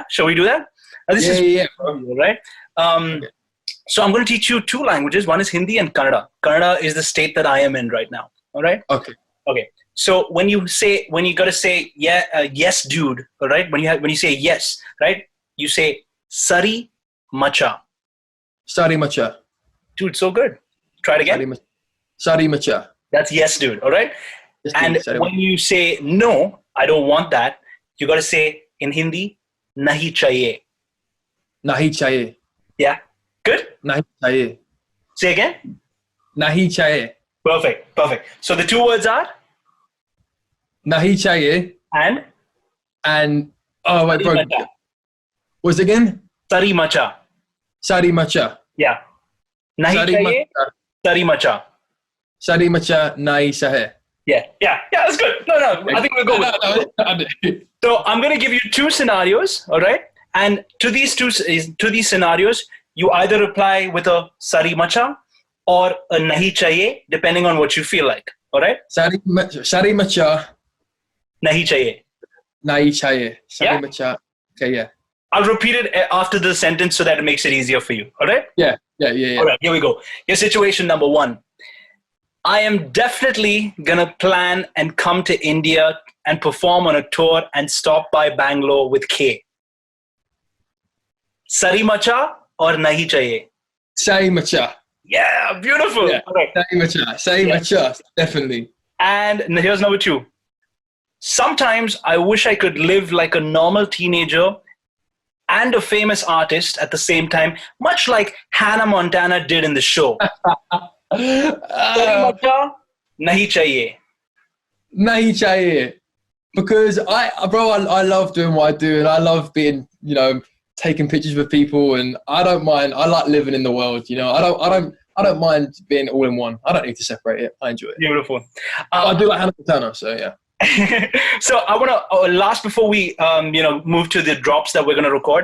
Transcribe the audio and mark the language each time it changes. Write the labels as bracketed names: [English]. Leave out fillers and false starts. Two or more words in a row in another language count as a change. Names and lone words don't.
[English] Shall we do that? Right. So I'm going to teach you two languages. One is Hindi and Kannada. Kannada is the state that I am in right now. All right. Okay. So when you gotta say yes, dude. All right. When you say yes, right? You say [Kannada] ಸರಿ ಮಚ್ಚಾ. ಸರಿ ಮಚ್ಚಾ. [English] Dude, so good. Try it again. [Kannada] ಸರಿ ಮಚ್ಚಾ. [English] That's yes, dude. All right. Yes, and when you say no, I don't want that, you gotta say in Hindi, [Hindi] नहीं चाहिए. नहीं चाहिए. [English] Yeah. Good. [Hindi] नहीं चाहिए. [English] Say again. [Hindi] नहीं चाहिए. [English] Perfect. So the two words are? [Hindi] नहीं चाहिए. [English] And oh wait, bro. What's it again? [Kannada] ಸರಿ ಮಚ್ಚಾ. ಸರಿ ಮಚ್ಚಾ. [Hindi] Yeah. नहीं चाहिए. [Kannada] ಸರಿ ಮಚ್ಚಾ. ಸರಿ ಮಚ್ಚಾ [Hindi] नहीं चाहिए. [English] Yeah, that's good. No, I think we'll go with it. So I'm going to give you two scenarios, all right? And to these scenarios, you either reply with a [Kannada] ಸರಿ ಮಚ್ಚಾ [English] or a [Hindi] नहीं चाहिए, [English] depending on what you feel like, all right? [Kannada] ಸರಿ ಮಚ್ಚಾ. [Hindi] नहीं चाहिए. नहीं चाहिए. [Kannada] Sari [English] Yeah? macha. Okay, yeah. I'll repeat it after the sentence so that it makes it easier for you, all right? Yeah. All right, here we go. Your situation number one. I am definitely going to plan and come to India and perform on a tour and stop by Bangalore with K. [Kannada] ಸರಿ ಮಚ್ಚಾ or [Hindi] नहीं चाहिए? [Kannada] ಸರಿ ಮಚ್ಚಾ. [English] Yeah, beautiful. Yeah. Okay. [Kannada] ಸರಿ ಮಚ್ಚಾ. Definitely. [English] And here's number two. Sometimes I wish I could live like a normal teenager and a famous artist at the same time, much like Hannah Montana did in the show. [Kannada] ಸರಿ ಮಚ್ಚಾ, [Hindi] नहीं चाहिए. नहीं चाहिए. [English] Because I love doing what I do, and I love being, taking pictures with people, and I don't mind. I like living in the world, I don't mind being all in one. I don't need to separate it. I enjoy it. Beautiful. I do like Hannah Montana, so yeah. So I want to last before we move to the drops that we're going to record.